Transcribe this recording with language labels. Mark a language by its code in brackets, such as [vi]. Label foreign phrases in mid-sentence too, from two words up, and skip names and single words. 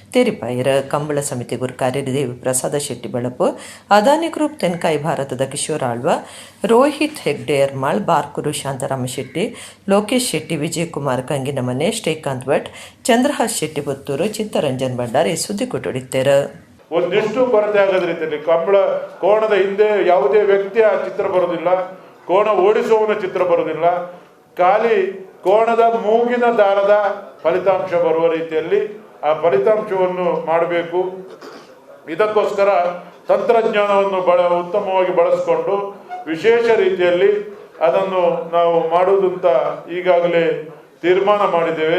[kn] ಕಂಬಳ ಸಮಿತಿ ಗುರು ಕಾರ್ಯ ಶ್ರೀದೇವಿ ಪ್ರಸಾದ ಶೆಟ್ಟಿ ಬೆಳಪು, ಅದಾನಿ ಗ್ರೂಪ್ ತೆನ್ಕಾಯಿ ಭಾರತದ ಕಿಶೋರ್ ಆಳ್ವ, ರೋಹಿತ್ ಹೆಗ್ಡೆ ಎರ್ಮಾಳ್, ಬಾರ್ಕೂರು ಶಾಂತಾರಾಮ ಶೆಟ್ಟಿ, ಲೋಕೇಶ್ ಶೆಟ್ಟಿ, ವಿಜಯಕುಮಾರ್ ಕಂಗಿನಮನೆ, ಶ್ರೀಕಾಂತ್ ಭಟ್, ಚಂದ್ರಹಾಸ್ ಶೆಟ್ಟಿ ಪುತ್ತೂರು, ಚಿತ್ತರಂಜನ್ ಭಂಡಾರಿ ಸುದ್ದಿ ಕೊಟ್ಟೊಡಿತ್ತೇರು. ಒಂದಿಷ್ಟು ಕೊರತೆ ಆಗದ ರೀತಿಯಲ್ಲಿ ಕೋಣದ ಹಿಂದೆ ಯಾವುದೇ ವ್ಯಕ್ತಿಯ ಚಿತ್ರ ಬರೋದಿಲ್ಲ, ಕೋಣ ಓಡಿಸುವವನ ಚಿತ್ರ ಬರೋದಿಲ್ಲ, ಖಾಲಿ ಕೋಣದ ಮೂಗಿನ ದಾರದ ಫಲಿತಾಂಶ ಬರುವ ರೀತಿಯಲ್ಲಿ ಆ ಫಲಿತಾಂಶವನ್ನು ಮಾಡಬೇಕು. ಇದಕ್ಕೋಸ್ಕರ ತಂತ್ರಜ್ಞಾನವನ್ನು ಉತ್ತಮವಾಗಿ ಬಳಸಿಕೊಂಡು ವಿಶೇಷ ರೀತಿಯಲ್ಲಿ ಅದನ್ನು ನಾವು ಮಾಡುವುದಂತ ಈಗಾಗಲೇ ತೀರ್ಮಾನ ಮಾಡಿದ್ದೇವೆ.